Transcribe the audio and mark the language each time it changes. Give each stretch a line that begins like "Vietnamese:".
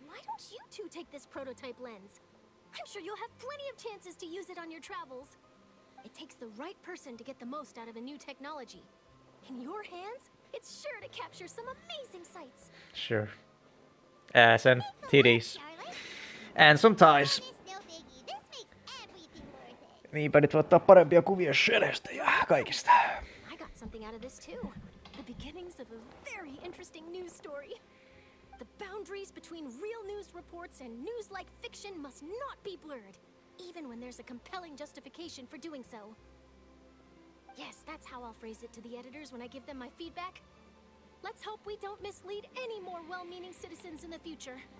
English: Why don't you two take this prototype lens? I'm sure you'll have plenty of chances to use it on your travels. It takes the right person to get the most out of a new technology. In your hands, it's sure to capture some amazing sights. Sure. Ass and titties. Charlotte, And some ties. it's no biggie. This makes everything worth it.
Finnish: Niinpä nyt voi ottaa parempia kuvia Shelestä ja kaikista.
English: I got something out of this too. The beginnings of a very interesting news story. The boundaries between real news reports and news-like fiction must not be blurred, even when there's a compelling justification for doing so. Yes, that's how I'll phrase it to the editors when I give them my feedback. Let's hope we don't mislead any more well-meaning citizens in the future.